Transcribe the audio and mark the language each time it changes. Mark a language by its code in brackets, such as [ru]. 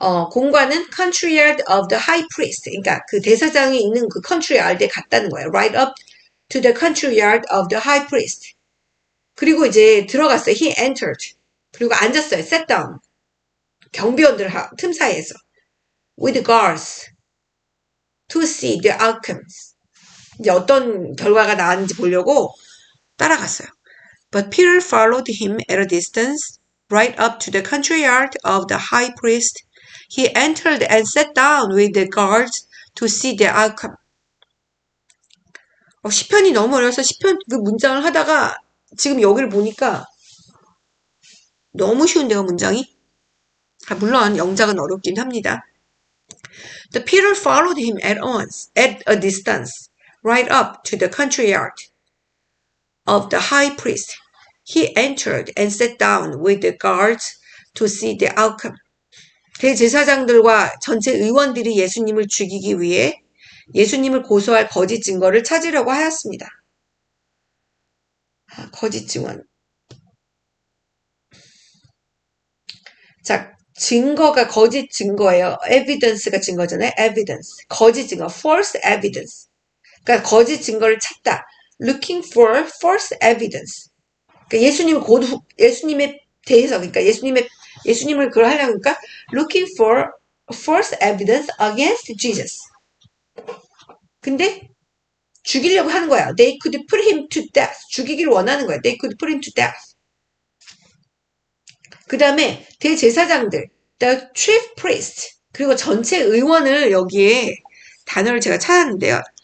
[ko] 공관은 [en] country yard of the high priest. [ko] 그러니까 그 대사장이 있는 그 [en] country yard [ko] 에 갔다는 거예요. [en] Right up to the country yard of the high priest. [ko] 그리고 이제 들어갔어요. [en] He entered. [ko] 그리고 앉았어요. [en] Sat down. [ko] 경비원들 틈 사이에서. [en] With guards. To see the outcomes. [ko] 이제 어떤 결과가 나왔는지 보려고 따라갔어요. [en] But Peter followed him at a distance, right up to the country yard of the high priest. He entered and sat down with the guards to see the outcome. [ko] 시편이 너무 어려워서 시편 그 문장을 하다가 지금 여기를 보니까 너무 쉬운데요, 문장이? 물론 영작은 어렵긴 합니다. [en] The Peter followed him at a distance, right up to the country yard of the high priest. He entered and sat down with the guards to see the outcome. [ko] 대제사장들과 전체 의원들이 예수님을 죽이기 위해 예수님을 고소할 거짓 증거를 찾으려고 하였습니다. 거짓 증언. 자, 증거가 거짓 증거예요. evidence가 증거잖아요. [en] evidence. [ko] 거짓 증거. [en] false evidence. [ko] 그러니까 거짓 증거를 찾다. [en] looking for false evidence. [ko] 그러니까 예수님에 대해서, 그러니까 예수님을 그걸 하려고 하니까 [en] looking for false evidence against Jesus. [ko] 근데 죽이려고 하는 거야. [en] They could put him to death. [ko] 죽이기를 원하는 거야. [en] They could put him to death. [ko] 그 다음에 대제사장들, [en] the chief priest, [ko] 그리고 전체 의원을 여기에 단어를 제가 찾았는데요.